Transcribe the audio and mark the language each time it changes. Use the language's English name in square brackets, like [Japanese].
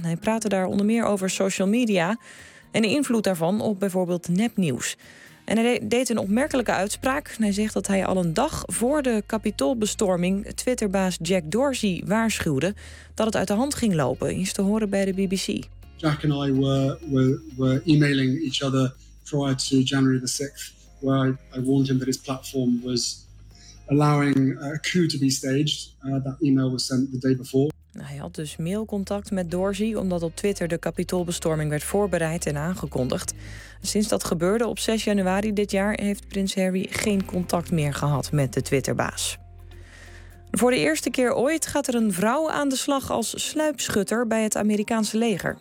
[Dutch] Hij praatte daar onder meer over social media en de invloed daarvan op bijvoorbeeld nepnieuws. En hij deed een opmerkelijke uitspraak. Hij zegt dat hij al een dag voor de Capitoolbestorming Twitterbaas Jack Dorsey waarschuwde dat het uit de hand ging lopen. Is te horen bij de BBC. [English] Jack and I were emailing each other prior to January the 6th, where I warned him that his platform was allowing a coup to be staged. That email was sent the day before. [Dutch] Hij had dus mailcontact met Dorsey, omdat op Twitter de Capitoolbestorming werd voorbereid en aangekondigd. Sinds dat gebeurde op 6 januari dit jaar heeft prins Harry geen contact meer gehad met de Twitterbaas. Voor de eerste keer ooit gaat er een vrouw aan de slag als sluipschutter bij het Amerikaanse leger.